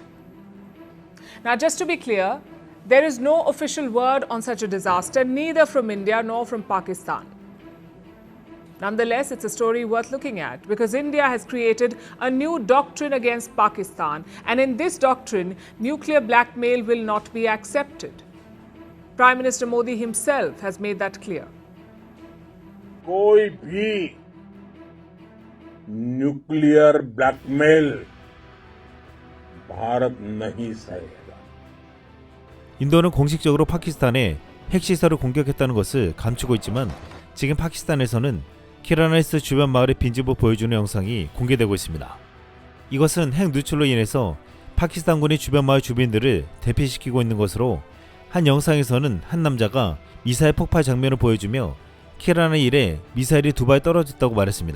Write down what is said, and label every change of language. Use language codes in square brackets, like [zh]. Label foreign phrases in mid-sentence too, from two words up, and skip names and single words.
[en] Now, just to be clear, there is no official word on such a disaster, neither from India nor from Pakistan. Nonetheless, it's a story worth looking at because India has created a new doctrine against Pakistan, and in this doctrine, nuclear blackmail will not be accepted. Prime Minister Modi himself has made that clear. [hi] कोई भी [en] nuclear blackmail [hi] भारत नहीं सहेगा. [ko] 인도는 공식적으로 파키스탄의 핵시설을 공격했다는 것을 감추고 있지만 지금 파키스탄에서는 키라나힐스 주변 마을의 빈집을 보여주는 영상이 공개되고 있습니다. 이것은 핵 누출로 인해서 파키스탄군이 주변 마을 주민들을 대피시키고 있는 것으로 한 영상에서는 한 남자가 미사일 폭발 장면을 보여주며 키라나1에 미사일이 2발 떨어졌다고 말했습니다.